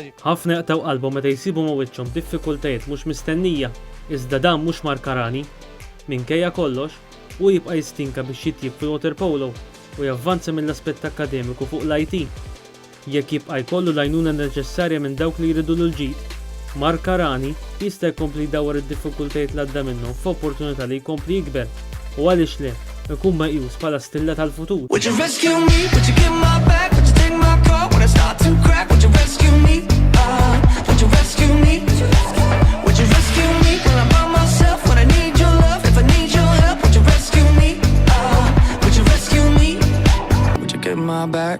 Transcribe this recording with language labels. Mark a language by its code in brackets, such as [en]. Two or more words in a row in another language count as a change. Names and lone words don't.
[mt] Ħafna jaqtaw qalbhom meta jsibu ma' wiċċhom diffikultajiet mhux mistennija, iżda dan mhux Mark Karani minkejja kollox u jibqa' jistinka biex jitjib fil- [en] water polo [mt] u javvanza mill-aspett akademiku fuq l-IT. Jekk jibqa' jkollu l-għajnuna neċessarja minn dawk li jridu l-ġid, Mark Karani jista' jkompli jdawwar id-diffikultajiet li għadda minnhom f'opportunità li jkompli jikber u għaliex le ikun meqjus bħala stilla tal-futur. [en] Would you rescue me? Would you get my back? Would you take my call when I start to crack? Would you rescue me? Would you rescue me? Would you rescue me when I'm by myself? When I need your love, if I need your help, would you rescue me? Would you rescue me? Would you get my back?